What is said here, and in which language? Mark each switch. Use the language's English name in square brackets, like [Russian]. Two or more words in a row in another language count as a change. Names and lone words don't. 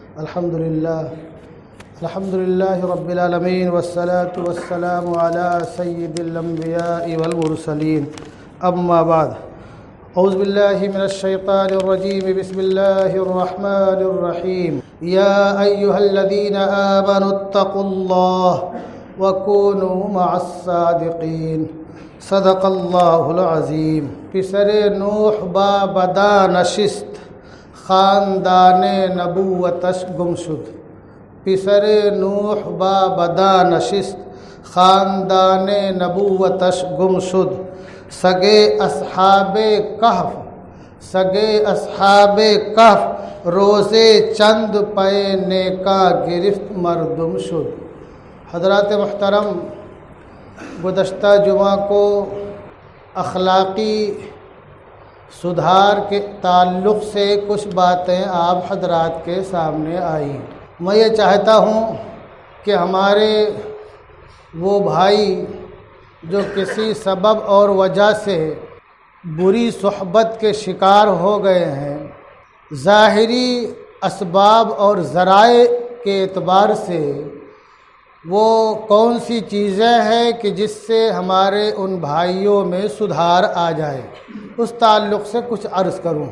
[Arabic] الحمد لله رب العالمين والصلاة والسلام على سيد الأنبياء والمرسلين أما بعد أعوذ بالله من الشيطان الرجيم بسم الله الرحمن الرحيم يا أيها الذين آمنوا اتقوا الله وكونوا مع الصادقين صدق الله العظیم. [Persian] پسر نوح با بدا نشست خاندان نبوتش گم شد. پسر نوح با بدا نشست خاندان نبوتش گم شد. سگے اصحاب کہف روزے چند پینے کا گرفت مردم شد. [Urdu] حضرات محترم، گزشتہ جمعہ کو اخلاقی سدھار کے تعلق سے کچھ باتیں آپ حضرات کے سامنے آئیں. میں یہ چاہتا ہوں کہ ہمارے وہ بھائی جو کسی سبب اور وجہ سے بری صحبت کے شکار ہو گئے ہیں، ظاہری اسباب اور ذرائع کے اعتبار سے وہ کون سی چیزیں ہیں کہ جس سے ہمارے ان بھائیوں میں سدھار آ جائے، اس تعلق سے کچھ عرض کروں.